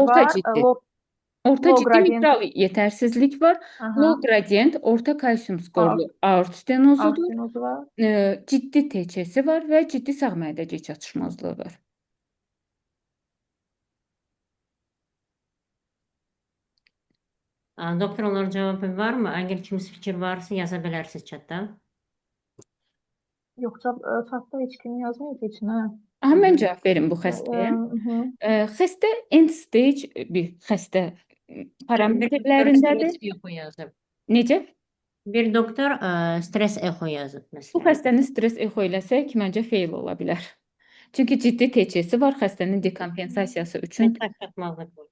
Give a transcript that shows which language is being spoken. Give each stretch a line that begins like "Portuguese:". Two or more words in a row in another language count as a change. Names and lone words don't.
Azerbaijani: Orta var. ciddi. Low, Orta low ciddi gradient, mitral yetərsizlik var. aha,
English: Low gradient
Azerbaijani: orta kalsium aort, skorlu aort stenozudur. stenozu var. Ciddi TC-si var və ciddi sağ mədəcik çatışmazlığı var. Doktor, onların cavabı varmı? Əgər kimisi fikir varsa yaza bilərsiniz chatdə. Yoxsa çatda heç kim yazmayıb heç nə. Aha, mən cavab verim bu xəstəyə. Mhm. Xəstə
English: end stage
Azerbaijani: bir xəstə parametrlərindədir. yazıb. Necə? Bir doktor
English: stres exo
Azerbaijani: yazıb Bu məsələn. xəstəni
English: stres exo
Azerbaijani: eləsək, məncə fail ola bilər. Çünki ciddi TC-si var, xəstənin dekompensasiyası üçün. Sağ çatmazlıq var.